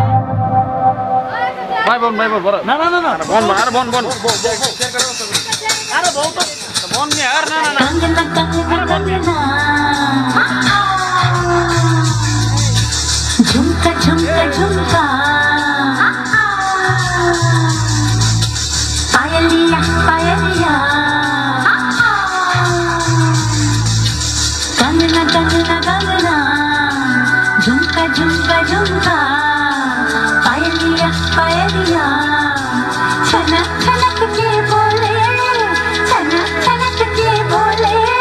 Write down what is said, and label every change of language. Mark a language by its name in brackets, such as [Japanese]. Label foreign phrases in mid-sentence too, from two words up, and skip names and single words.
[Bangla] ভাই বোন বড় না না না না বোন আর বোন [Hindi] कंगना कंगना कंगना झुमका झुमका झुमका पायलिया पायलिया कंगना कंगना कंगना झुमका झुमका झुमका पायलिया पायलिया छनक छनक के बोले छनक छनक के बोले